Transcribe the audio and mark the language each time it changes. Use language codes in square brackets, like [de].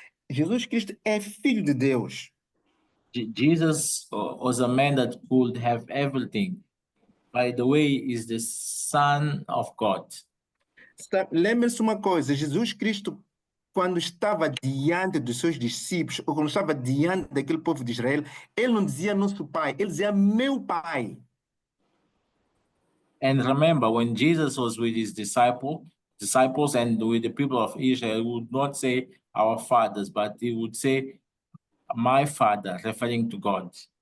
[pt] Jesus Cristo é filho de Deus. [en] Jesus was a man that could have everything. By the way, is the Son of God. [pt] Lembre-se uma coisa, Jesus Cristo, quando estava diante dos seus discípulos, ou quando estava diante daquele povo de Israel, ele não dizia nosso pai, ele dizia meu pai. [en] And remember, when Jesus was with his disciples and with the people of Israel, he would not say our fathers, but he would say my father, referring to God.